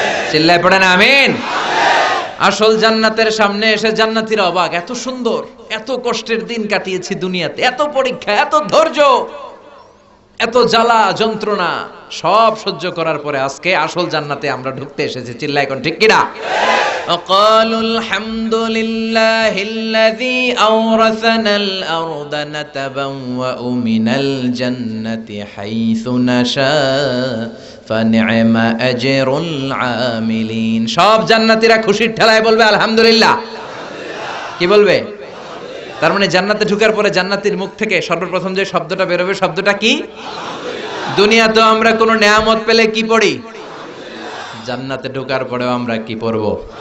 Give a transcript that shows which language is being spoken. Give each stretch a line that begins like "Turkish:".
Bangla: চিল্লায় পড়েন আমিন। আসল জান্নাতের সামনে এসে জান্নাতীরা অবাক, এত সুন্দর, এত কষ্টের দিন কাটিয়েছি দুনিয়াতে, এত পরীক্ষা, এত ধৈর্য, এত জ্বালা যন্ত্রণা সব সহ্য করার পরে আজকে আসল জান্নাতে আমরা ঢুকতে এসেছি। চিল্লায় এখন ঠিক কিনা?
Arabic: وقالوا الحمد لله الذي أورثنا الأرض نتبوأ من الجنة حيث نشاء فنعم أجر العاملين।
Bangla: সব জান্নাতীরা খুশির ঠেলায় বলবে আলহামদুলিল্লাহ। কি বলবে? তার মানে জান্নাতে ঢোকার পরে জান্নাতীর মুখ থেকে সর্বপ্রথম যে শব্দটা বেরোবে, শব্দটা কি? দুনিয়াতে আমরা কোনো নেয়ামত পেলে কি পড়ি? জান্নাতে ঢোকার পরেও আমরা কি পড়বো?